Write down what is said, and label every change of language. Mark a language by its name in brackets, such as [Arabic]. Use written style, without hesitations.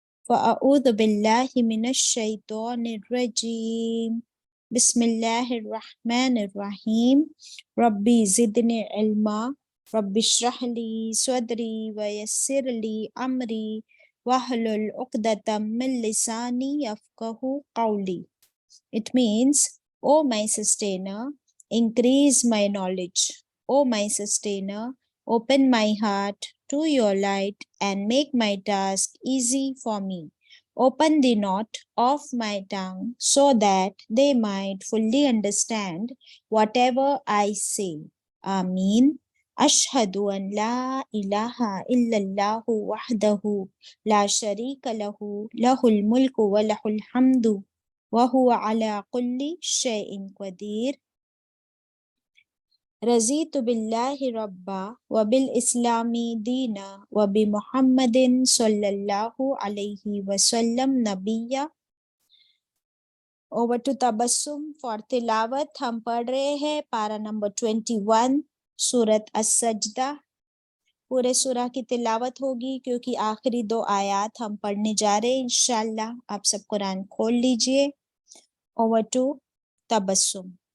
[Arabic] فاعوذ باللہ من الشیطان الرجیم، بسم اللہ الرحمن الرحیم۔ ربی زدنی علما، رب اشرح لی صدری ویسر لی امری واحلل عقدۃ من لسانی یفقہوا قولی۔ [English] It means, O my sustainer, increase my knowledge. O my sustainer, open my heart to your light and make my task easy for me. Open the knot of my tongue so that they might fully understand whatever I say. [Arabic] Ameen. Ashhadu an la ilaha illallah wahdahu la sharika lahu, lahul mulku wa lahul hamdu وَهُوَ عَلَىٰ كُلِّ شَيْءٍ قَدِيرٌ۔ رضیت باللہ ربا وبالاسلام دینا وبمحمد صلی اللہ علیہ وسلم نبیہ۔ [English] Over to Tabassum for تلاوت۔ [Urdu] ہم پڑھ رہے ہیں پارہ نمبر 21 سورۃ السجدہ۔ پورے سورہ کی تلاوت ہوگی کیونکہ آخری 2 آیات ہم پڑھنے جا رہے ہیں انشاءاللہ۔ آپ سب قرآن کھول لیجئے۔ [English] over to [Urdu] Tabassum.